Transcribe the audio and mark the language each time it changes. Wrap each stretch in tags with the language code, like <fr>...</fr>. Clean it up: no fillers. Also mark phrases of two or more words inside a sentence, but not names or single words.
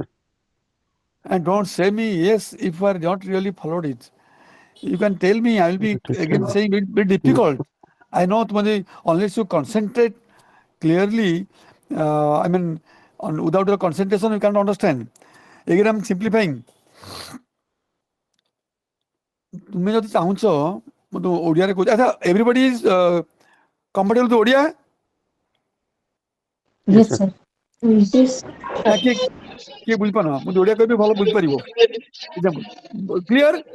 <en>And don't say me yes if I not really followed it. You can tell me, I will be again saying it will be difficult. I know unless you concentrate clearly, I mean, without your concentration you can't understand. Again I'm simplifying.</en> <or>तुमେ ଯଦି ଚାହୁଁଛ ମୁଁ ତ ଓଡ଼ିଆରେ କହୁଛି, ଆଚ୍ଛା</or> <en>everybody is comfortable to Odia? Yes, sir.</en> <or>ନା କିଏ ବୁଝିପାରୁନ? ମୁଁ ଓଡ଼ିଆ କହିବି ଭଲ ବୁଝିପାରିବ। କ୍ଲିୟର?</or>